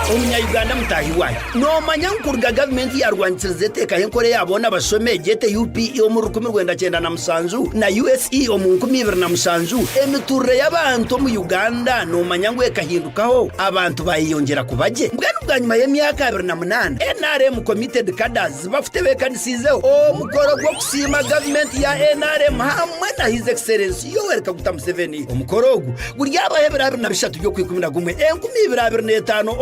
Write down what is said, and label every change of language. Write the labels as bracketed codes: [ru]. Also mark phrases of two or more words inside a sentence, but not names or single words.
[nyn] munyayuganda mutahi wayo nomanya nkurga government yarwanyize teka yenkore yabona basome gete UPE mu 1997 na USE mu 2007 emiturre y'abantu mu Uganda nomanya ngwe kahindukaho abantu bayiyongera kubaje mbwenu bwanyuma y'emyaka 28 NRM [en] committed cadres [nyn] bafite bekanisizeho omukoro gwo kusima government ya NRM hamwe na [en] his excellency [nyn] Yoweri Kaguta Museveni omukoro ogu guri yabahebera 23 byo kwikumira gumwe 2025